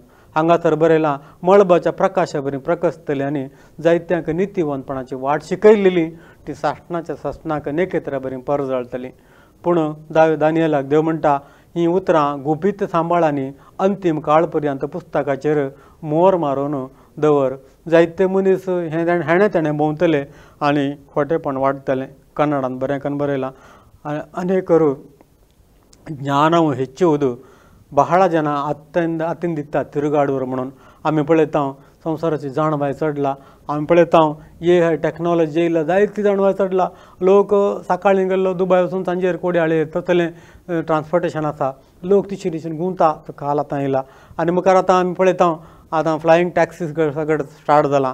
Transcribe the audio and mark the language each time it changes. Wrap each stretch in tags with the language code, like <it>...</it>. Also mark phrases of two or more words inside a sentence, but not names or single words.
<kok>हांगासर बरयलां मळबाच्या प्रकाशा बरीं प्रकाशतलीं आनी जायत्यांक नितीवंतपणाची वाट शिकयलेली ती सासणाच्या ससनाक नेकेत्रा बरी परजळतली. पूण दानियेलाक देव म्हणटा ही उतरां गुपीत सांबाळांनी अंतीम काळ पर्यंत पुस्तकाचेर मोर मारून दवर. जायते मनीस हेणे तेणे भोंवतले आनी खोटेपण वाडटलें. कन्नडान बरें बरयलां.</kok> <kn>ಅನೇಕರು ಜ್ಞಾನವು ಹೆಚ್ಚುವುದು ಬಹಳ ಜನ ಅತ್ತಿಂದಿತ್ತ ತಿರುಗಾಡುವರು</kn> <kok>म्हणून आमी पळयता संवसाराची जाणवाय चडला. आमी पळयता हे टॅक्नॉलॉजी येयला जायती जाणवाय चडला. लोक सकाळीं गेल्लो दुबय वचून सांजेर कोड्याळे तसलें ट्रान्सपोर्टेशन आसा. लोक तिशीर तिशीर गुंवता काल आतां येयला. आनी मुखार आतां आमी पळयता आतां</kok> <en>flying taxis</en> <kok>सगळें स्टार्ट जालां.</kok>